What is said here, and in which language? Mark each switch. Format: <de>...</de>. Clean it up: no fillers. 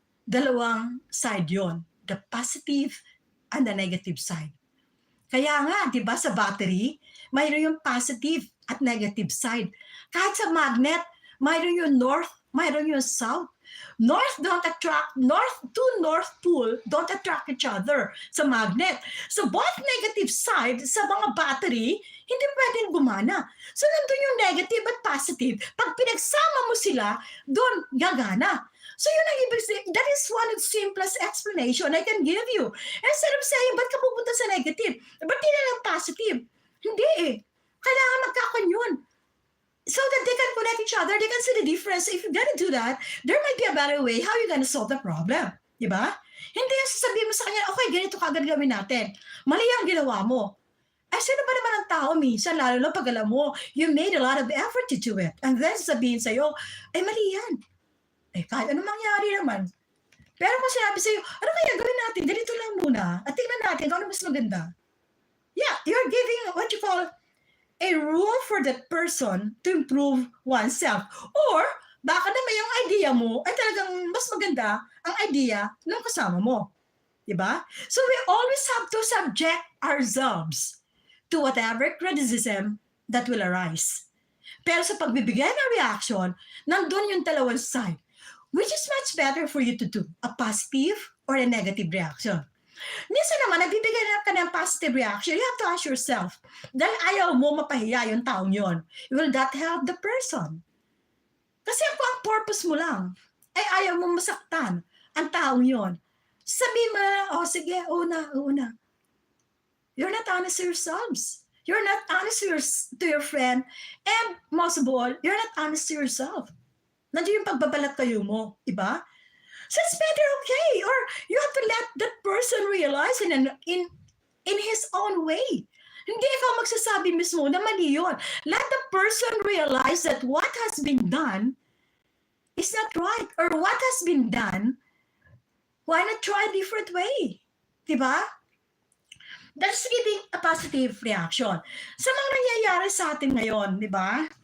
<tl>Dalawang side yon,</tl> <en>the positive and the negative side.</en> <tl>Kaya nga, di ba, sa battery, mayroon yung positive at negative side. Kahit sa magnet, mayroon yung north, mayroon yung south.</tl> <en>North to north pole don't attract each other sa magnet.</en> <tl>So both negative side sa mga battery, hindi pwedeng gumana. So nandun yung negative at positive. Pag pinagsama mo sila, doon gagana.</tl> <en>So</en> <tl>yun ang ibig sabihin,</tl> <en>that is one of the simplest explanation I can give you. Instead of saying,</en> <tl>ba't ka pupunta sa negative? Ba't di na lang positive? Hindi eh. Kailangan magkakanyon.</tl> <en>So that they can connect each other, they can see the difference. If you're gonna do that, there might be a better way how you're gonna solve the problem.</en> <tl>Diba? Hindi yung sasabihin mo sa kanya, okay, ganito kagad gawin natin. Mali ang ginawa mo. Sino ba naman ang tao minsan, lalo na pag alam mo,</tl> <en>you made a lot of effort to do it.</en> <tl>And then sabihin sa'yo, mali yan. Kahit anong mangyari naman. Pero kung sinabi sa'yo, ano kaya gawin natin? Ganito lang muna. At tingnan natin kung ano mas maganda.</tl> <en>Yeah, you're giving what you call a rule for that person to improve oneself.</en> <tl>Or, baka naman yung idea mo ay talagang mas maganda ang idea ng kasama mo. Diba?</tl> <en>So we always have to subject ourselves to whatever criticism that will arise.</en> <tl>Pero sa pagbibigay ng reaction, nandun yung dalawang side.</tl> <en>Which is much better for you to do? A positive or a negative reaction?</en> <tl>Minsan naman, nabibigyan na ka ng positive reaction,</tl> <en>you have to ask yourself,</en> <tl>dahil ayaw mo mapahiya yung taong yon,</tl> <en>will that help the person?</en> <tl>Kasi kung ang purpose mo lang, ay ayaw mo masaktan ang taong yon, sabihin mo na, sige, una.</tl> <en>You're not honest to yourselves. You're not honest to your friend. And most of all, you're not honest to yourself.</en> <tl>Nandiyo yung pagbabalat kayo mo, diba?</tl> <en>So it's better, okay, or you have to let that person realize in his own way.</en> <tl>Hindi ikaw magsasabi mismo na mali yun.</tl> <en>Let the person realize that what has been done is not right, or what has been done, why not try a different way? Diba? That's giving a positive reaction.</en> <tl>Sa mga nangyayari sa atin ngayon, diba?</tl>